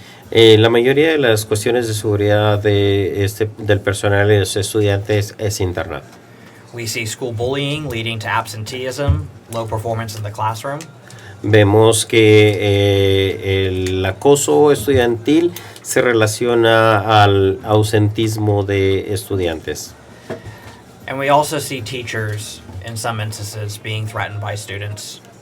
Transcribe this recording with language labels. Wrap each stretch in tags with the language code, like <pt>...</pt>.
<es>La mayoría de las cuestiones de seguridad del personal y de los estudiantes es interna.</es> <en>We see school bullying leading to absenteeism, low performance in the classroom.</en> <es>Vemos que el acoso estudiantil se relaciona al ausentismo de estudiantes.</es> <en>And we also see teachers, in some instances, being threatened by students.</en>